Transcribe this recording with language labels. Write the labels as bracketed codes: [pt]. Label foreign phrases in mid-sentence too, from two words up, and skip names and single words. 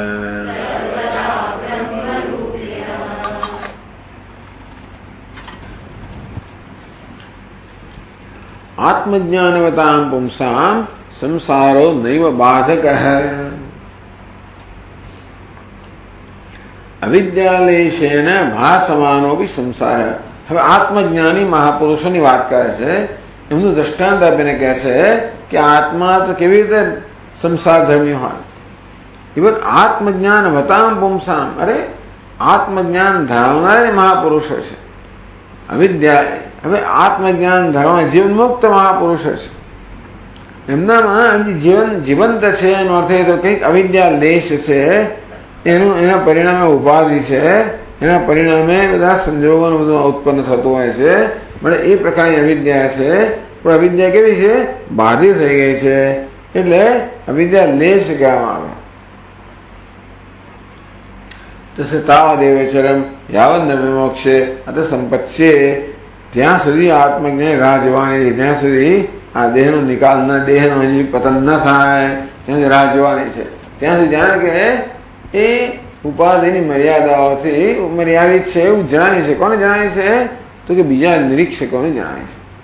[sa] आत्मज्ञानवतां पुंसां संसारो नैव बाधकः। अविद्यालेशेन भासमानोपि संसार। [gu] હવે આત્મજ્ઞાની મહાપુરુષોની વાત કરે છે। એમનું દ્રષ્ટાંત આપીને કહે છે કે આત્મા તો કેવી રીતે સંસાર ધર્મી હોય। [sa] ઇવન આત્મજ્ઞાન વતામ પુંસામ। [gu] અરે આત્મજ્ઞાન ધરાવનાર મહાપુરુષો છે। અવિદ્યા હવે આત્મજ્ઞાન ધરાવનાર જીવન મુક્ત મહાપુરુષો છે। એમનામાં જીવન જીવંત છે એનો અર્થ એ તો કંઈક અવિદ્યા લેશ છે। એના પરિણામે ઉપાધિ છે। એના પરિણામે બધા સંજોગોનું બધું ઉત્પન્ન થતું હોય છે। એટલે એ પ્રકારની અવિદ્યા છે। પણ અવિદ્યા કેવી છે? બાધિત થઈ ગઈ છે। એટલે અવિદ્યા લેશ કહેવામાં આવે। [sa] तस्य तावदेवचरम यावत् न विमोक्षे अत संपत्स्ये। [gu] ત્યાં સુધી આત્મજ્ઞાન રાહ જોવાની। જ્યાં સુધી આ દેહનો નિકાલ ન, દેહનો હજી પતન ન થાય ત્યાં રાહ જોવાની છે। ત્યાં સુધી જાણે કે એ ઉપાધિની મર્યાદાઓથી મર્યાદિત છે એવું જણાય છે। કોને જણાય છે? તો કે બીજા નિરીક્ષકોને જણાય છે।